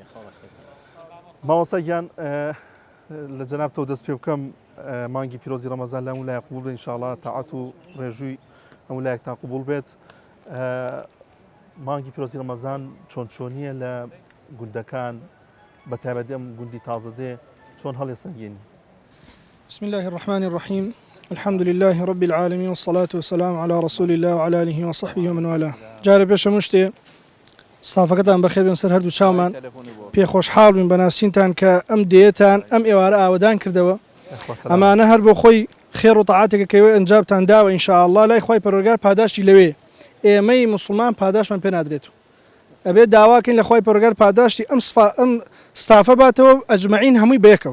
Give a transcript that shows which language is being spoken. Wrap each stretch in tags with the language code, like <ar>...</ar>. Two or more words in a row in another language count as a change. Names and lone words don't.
<ckb>ماوەسا گیان لە جەنابتەوە دەست پێ بکەم مانگی پیرۆزی ڕەمەزان لە هەموو لایەک قبوڵ بێت ئینشاءڵڵا. تاعات و ڕێژووی هەموو لایەکتان قبوڵ بێت. مانگی پیرۆزی ڕەمەزان چۆن چۆنیە لە گوندەکان بەتایبەتی ئەم گوندی تازە دێ چۆن هەڵێ سەنگێنی؟</ckb> <ar>بسم الله الرحمن الرحيم الحمد لله رب العالمين والصلاة والسلام على رسول الله وعلى آله وصحبه ومن والاه.</ar> <ckb>جارب بێشە مشتێ ستافەکەتان بەخێر بێن سەر هەردوو چاومان پێ خۆشحاڵ بین بەناسینتان کە ئەم دێتان ئەم ئێوارە ئاوەدان کردەوە. ئەمانە هەر بۆ خۆی خێر و تەعاتێکە کەوێ ئەنجابتان داوە ئینشاءالله لای خۆی پەروەردگار پاداشتی لەوێ. ئێمەی موسڵمان پاداشمان پێ نادرێت. ئەبێ داواکەین لە خۆی پەروەردگار پاداشتی ئەم ستافە باتەوە ئەجمعین هەمووی بەیەکەوە.</ckb>